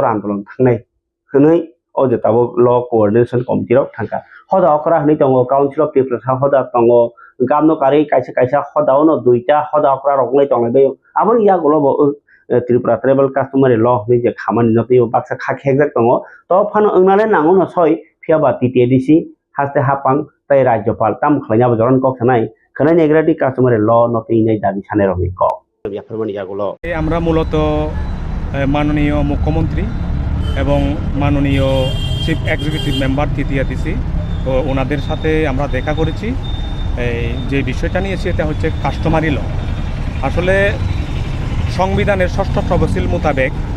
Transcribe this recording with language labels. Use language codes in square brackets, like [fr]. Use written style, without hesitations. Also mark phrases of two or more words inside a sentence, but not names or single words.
[trp] आन्दोलन थांनाय हनै अजेताबो ल [en] coordination committee [trp] रक थांका हदा अकरा हनै दङ काउन्सिल अफ पिपल्स हदा दङ गामनो कारि काइसा काइसा हदावनो दुइटा हदा अकरा रगनै दङबे आबन या गलबो त्रिपुरा [en] tribal customary law [trp] नि जे खामानि नतै बाक्सा खाखेगजाक दङ त फानो ओंनाले नांगौ न सय फियाबा टीटीआरसी हास्ते हापां ताइ राज्यपाल ताम खलायनाबो जरन कखनाय खनाय नेग्राटी [en] customary law [trp] नतै नै दाबि साने रगनि क याफोरमानि यागुलो [bn] আমরা মূলত মাননীয় মুখ্যমন্ত্রী এবং মাননীয় [en] chief executive member [bn] টিটিআরসি তো ওনাদের সাথে আমরা দেখা করেছি যে বিষয়টা নিয়েছি এটা হচ্ছে [en] customary law [bn] আসলে সংবিধানের 6ষ্ঠ তফসিল মোতাবেক